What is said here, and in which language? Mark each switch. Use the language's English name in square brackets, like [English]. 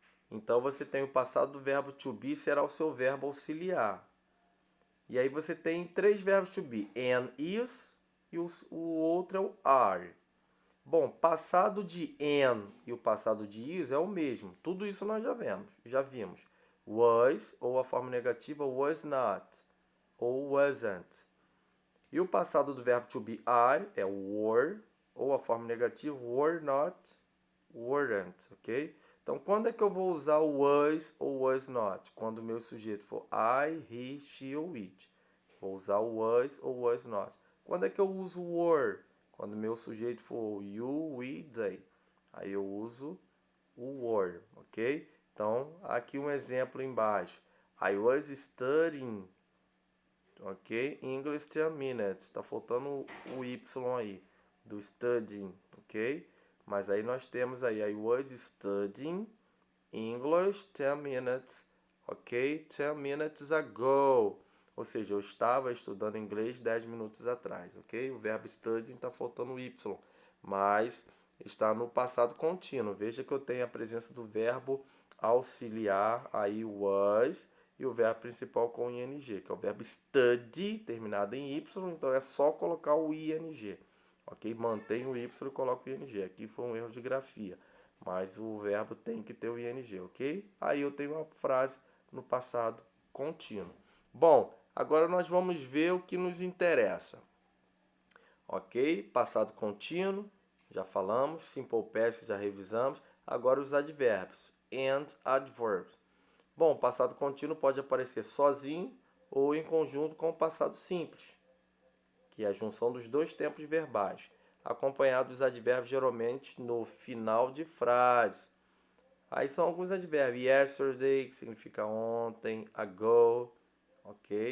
[Portuguese] Então você tem o passado do verbo to be, será o seu verbo auxiliar. E aí você tem três verbos to be, am, is, e o outro é o are. Bom, passado de am e o passado de is é o mesmo. Tudo isso nós já vimos. Was, ou a forma negativa, was not, ou wasn't. E o passado do verbo to be are é o were, ou a forma negativa, were not, weren't, ok? Então, quando é que eu vou usar o was ou was not? Quando o meu sujeito for I, he, she ou it. Vou usar o was ou was not. Quando é que eu uso o were? Quando o meu sujeito for you, we, they. Aí eu uso o were, ok? Então, aqui um exemplo embaixo. [English] I was studying, ok? English 10 minutes. [Portuguese] Está faltando o Y aí, do studying, ok? Mas aí nós temos aí, [English] I was studying English 10 minutes, [Portuguese] ok? [English] 10 minutes ago. [Portuguese] Ou seja, eu estava estudando inglês 10 minutos atrás, ok? O verbo studying está faltando o Y, mas está no passado contínuo. Veja que eu tenho a presença do verbo auxiliar, aí was, e o verbo principal com ing, que é o verbo study, terminado em Y, então é só colocar o ing, ok? Mantém o Y e coloca o ing. Aqui foi um erro de grafia, mas o verbo tem que ter o ing, ok? Aí eu tenho uma frase no passado contínuo. Bom, agora nós vamos ver o que nos interessa, ok? Passado contínuo, já falamos. Simple past, já revisamos. Agora os advérbios [English] and adverbs. [Portuguese] Bom, passado contínuo pode aparecer sozinho ou em conjunto com o passado simples, que é a junção dos dois tempos verbais, acompanhado dos advérbios geralmente no final de frase. Aí são alguns advérbios. Yesterday, que significa ontem, ago, ok?